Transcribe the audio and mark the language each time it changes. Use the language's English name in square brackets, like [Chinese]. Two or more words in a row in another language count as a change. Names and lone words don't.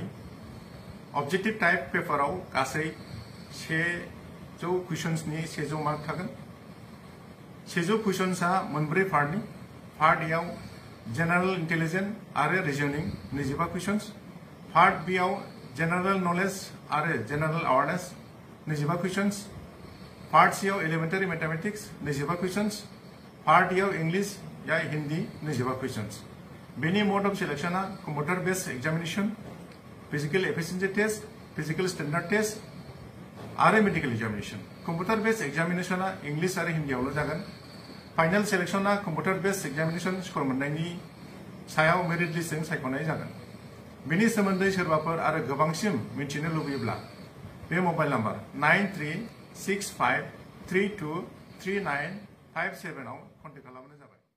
[Bodo] ऑब्जेक्टिव टाइप पेपराव गासै 100 क्वेश्चन्सनि 100 मार्क थागोन। 100 क्वेश्चन्सआ मोनब्रै पार्टनि। पार्ट ए आव [English] general intelligence [Bodo] आरो रिजनिंग 25 क्वेश्चन्स, पार्ट बी आव [English] general knowledge [Bodo] आरो [English] general awareness [Bodo] 25 क्वेश्चन्स, पार्ट सी आव [English] elementary mathematics [Bodo] 25 क्वेश्चन्स, पार्ट ए आव [English] English or Hindi [Bodo] 25 क्वेश्चन्स। बेनि [English] mode of selection computer based examination, physical efficiency test, physical standard test [Bodo] आरो [English] medical examination. computer based examination [Bodo] इंग्लिश आरो हिंदीआवल' जागोन। [English] final selection computer based examination score [Bodo] मोननायनि सायाव [English] merit list [Bodo] सायख'नाय जागोन। बेनि सोमोन्दै सोरबाफोर आरो गोबांसिन मिथिनो लुबैयोब्ला बे [English] mobile number [Bodo] 9365323957 आव कन्टेक्ट खालामबानो जाबाय।